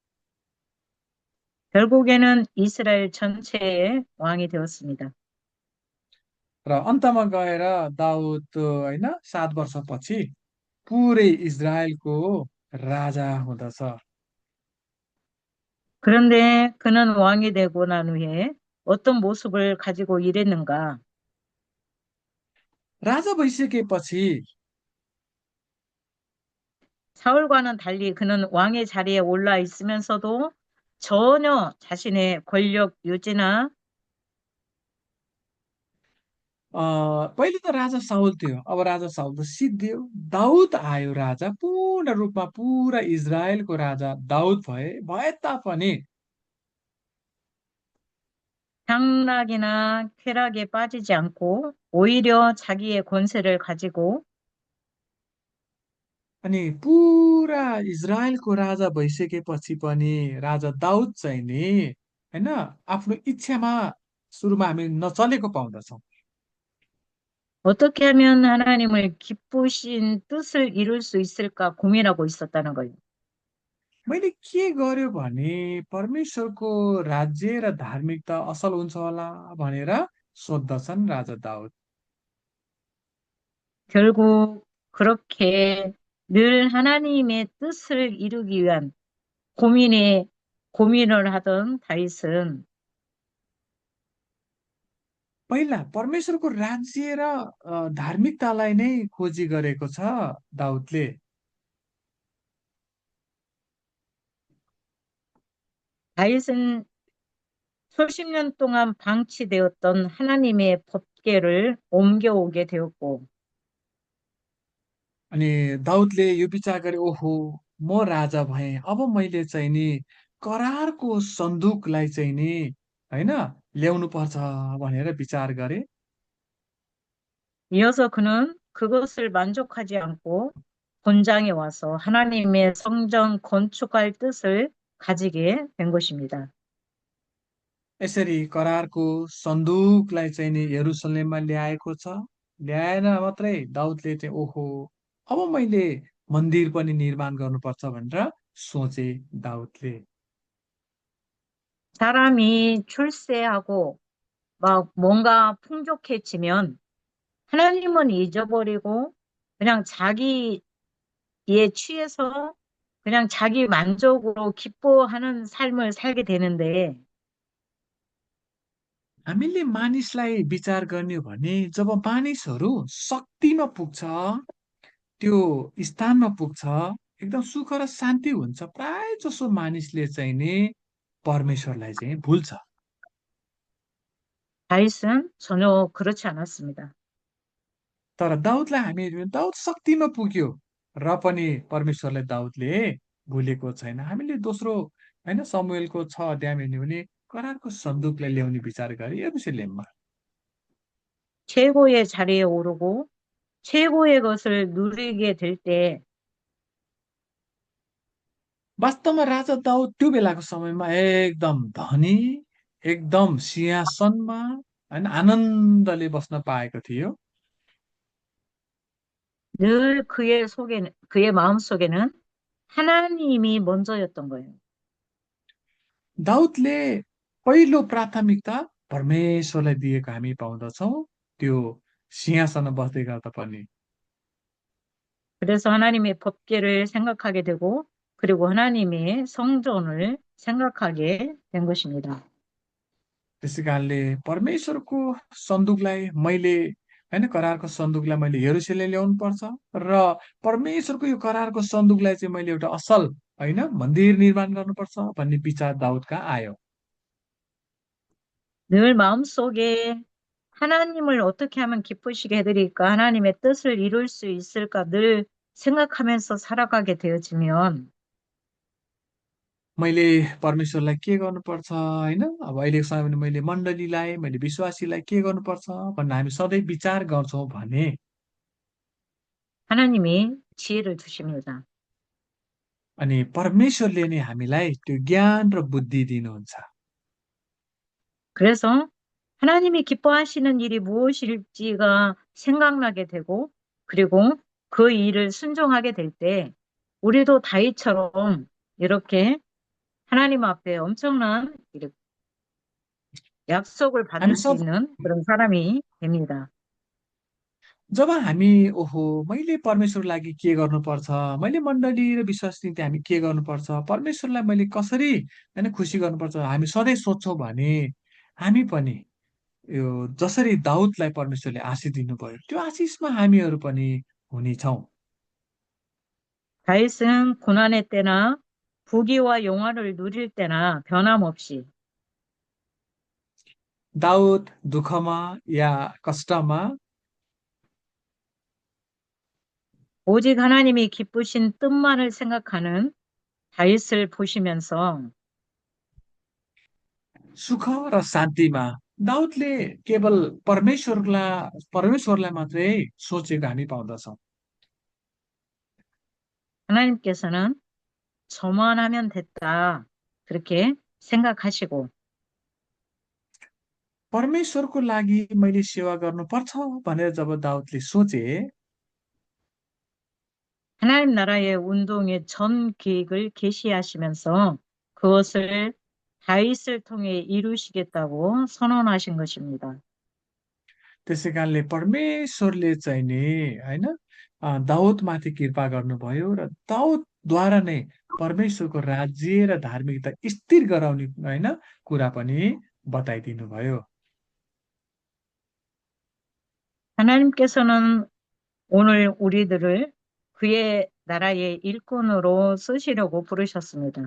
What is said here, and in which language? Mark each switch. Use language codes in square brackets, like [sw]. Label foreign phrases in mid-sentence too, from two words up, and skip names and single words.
[ko] 결국에는 이스라엘 전체의 왕이 되었습니다. [ne] र अन्तमा गएर दाउद होइन 7 वर्षपछि पुरै इजरायलको राजा हुँदछ। [ko] 그런데 그는 왕이 되고 난 후에 어떤 모습을 가지고 일했는가? [ne] राजा भइसकेपछि [ko] 사울과는 달리 그는 왕의 자리에 올라 있으면서도 전혀 자신의 권력 유지나 [ne] पहिले त राजा साउल थियो, अब राजा साउल त सिद्धियो, दाउद आयो राजा, पूर्ण रूपमा पुरा इजरायलको राजा दाउद भए तापनि [ko] 향락이나 쾌락에 빠지지 않고 오히려 자기의 권세를 가지고 [ne] अनि पुरा इजरायलको राजा भइसकेपछि पनि राजा दाउद चाहिँ नि होइन आफ्नो इच्छामा सुरुमा हामी नचलेको पाउँदछौँ। [ko] 어떻게 하면 하나님을 기쁘신 뜻을 이룰 수 있을까 고민하고 있었다는 거예요. [ne] मैले के गर्यो भने परमेश्वरको राज्य र धार्मिकता असल हुन्छ होला भनेर सोद्धछन् राजा दाउद। [ko] 결국 그렇게 늘 하나님의 뜻을 이루기 위한 고민을 하던 다윗은 [ne] पहिला परमेश्वरको राज्य र धार्मिकतालाई नै खोजी गरेको छ दाउदले। [ko] 다윗은 수십 년 동안 방치되었던 하나님의 법궤를 옮겨오게 되었고 [ne] अनि दाउदले यो विचार गरे, ओहो म राजा भएँ, अब मैले चाहिँ नि करारको सन्दुकलाई चाहिँ नि होइन ल्याउनु पर्छ भनेर विचार गरे। [ko] 이어서 그는 그것을 만족하지 않고 본장에 와서 하나님의 성전 건축할 뜻을 가지게 된 것입니다. [ne] यसरी करारको सन्दुकलाई चाहिँ नि यरुसलेममा ल्याएको छ। ल्याएन मात्रै दाउदले चाहिँ ओहो अब मैले मन्दिर पनि निर्माण गर्नुपर्छ भनेर सोचे दाउदले। [ko] 사람이 출세하고 막 뭔가 풍족해지면 하나님은 잊어버리고 그냥 자기에 취해서 그냥 자기 만족으로 기뻐하는 삶을 살게 되는데 [ne] हामीले मानिसलाई विचार गर्ने हो भने जब मानिसहरू शक्तिमा पुग्छ, त्यो स्थानमा पुग्छ, एकदम सुख र शान्ति हुन्छ, प्राय जसो मानिसले चाहिँ नि परमेश्वरलाई चाहिँ भुल्छ। [ko] 다윗은 전혀 그렇지 않았습니다. [ne] तर दाउदलाई हामी हेर्यौं भने दाउद शक्तिमा पुग्यो र पनि परमेश्वरलाई दाउदले भुलेको छैन। हामीले दोस्रो होइन समुएलको 6 अध्यायमा हेर्ने भने करारको सन्दुकलाई ल्याउने विचार गरे यरुसलेममा। [ko] 최고의 자리에 오르고 최고의 것을 누리게 될 때, [ne] वास्तवमा राजा दाउद त्यो बेलाको समयमा एकदम धनी, एकदम सिंहासनमा होइन आनन्दले बस्न पाएको थियो। [ko] 늘 그의 마음속에는 하나님이 먼저였던 거예요. [ne] दाउदले पहिलो प्राथमिकता परमेश्वरलाई दिएको हामी पाउँदछौँ, त्यो सिंहासनमा बस्दै गर्दा पनि। [ko] 그래서 하나님의 법궤를 생각하게 되고, 그리고 하나님의 성전을 생각하게 된 것입니다. [ne] त्यसै कारणले परमेश्वरको सन्दुकलाई मैले होइन करारको सन्दुकलाई मैले यरुशलेम ल्याउनु पर्छ र परमेश्वरको यो करारको सन्दुकलाई चाहिँ मैले एउटा असल होइन मन्दिर निर्माण गर्नुपर्छ भन्ने विचार दाउदका आयो। [ko] 늘 마음속에 하나님을 어떻게 하면 기쁘시게 해드릴까? 하나님의 뜻을 이룰 수 있을까? 늘 생각하면서 살아가게 되어지면 [ne] मैले परमेश्वरलाई के गर्नुपर्छ होइन अब अहिलेको समयमा मैले मण्डलीलाई मैले विश्वासीलाई के गर्नुपर्छ भनेर हामी सधैँ विचार गर्छौँ भने [ko] 하나님이 지혜를 주십니다. [ne] अनि परमेश्वरले नै हामीलाई त्यो ज्ञान र बुद्धि दिनुहुन्छ। [ko] 그래서 하나님이 기뻐하시는 일이 무엇일지가 생각나게 되고, 그리고 그 일을 순종하게 될 때, 우리도 다윗처럼 이렇게 하나님 앞에 엄청난 이렇게 약속을 [ne] हामी [ko] 받을 수 [ne] सब [ko] 있는 그런 사람이 됩니다. [ne] जब हामी ओहो मैले परमेश्वरको लागि के गर्नुपर्छ, मैले मण्डली र विश्वास निम्ति हामी के गर्नुपर्छ, परमेश्वरलाई मैले कसरी होइन खुसी गर्नुपर्छ, हामी सधैँ सोध्छौँ भने हामी पनि यो जसरी दाउदलाई परमेश्वरले आशिष दिनुभयो त्यो आशिषमा हामीहरू पनि हुनेछौँ। [ko] 다윗은 고난의 때나 부귀와 영화를 누릴 때나 변함없이 [ne] दाउद दुःखमा या कष्टमा [ko] 오직 하나님이 기쁘신 뜻만을 생각하는 다윗을 보시면서 [ne] सुख र शान्तिमा दाउदले केवल परमेश्वरलाई मात्रै सोचेको हामी पाउँदछौँ। [ko] 하나님께서는 저만 하면 됐다. 그렇게 생각하시고 [ne] परमेश्वरको लागि मैले सेवा गर्नुपर्छ भनेर जब दाउदले सोचे [ko] 하나님 나라의 운동의 전 계획을 계시하시면서 그것을 다윗을 통해 이루시겠다고 선언하신 것입니다. [ne] त्यसै कारणले परमेश्वरले चाहिँ नि होइन दाउदमाथि कृपा गर्नुभयो र दाउदद्वारा नै परमेश्वरको राज्य र धार्मिकता स्थिर गराउने होइन कुरा पनि बताइदिनु भयो। [ko] 하나님께서는 오늘 우리들을 그의 나라의 일꾼으로 쓰시려고 부르셨습니다.